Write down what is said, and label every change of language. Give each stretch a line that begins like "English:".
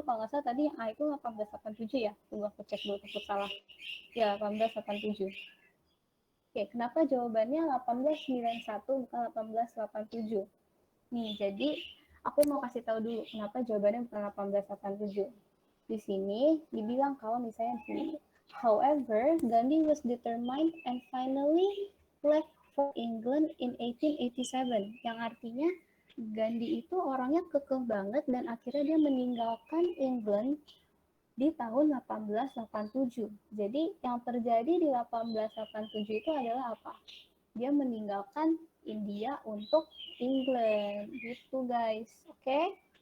Indonesian: Kalau nggak salah tadi yang A itu 1887 ya. Tunggu aku cek dulu takut salah. Ya, 1887. Oke, kenapa jawabannya 1891 bukan 1887? Nih, jadi aku mau kasih tahu dulu kenapa jawabannya bukan 1887. Di sini dibilang kalau misalnya gini,
English: however, Gandhi was determined and finally left for England in 1887.
Indonesian: Yang artinya Gandhi itu orangnya kekeh banget dan akhirnya dia meninggalkan England di tahun 1887. Jadi yang terjadi di 1887 itu adalah apa? Dia meninggalkan India untuk England gitu guys. Oke?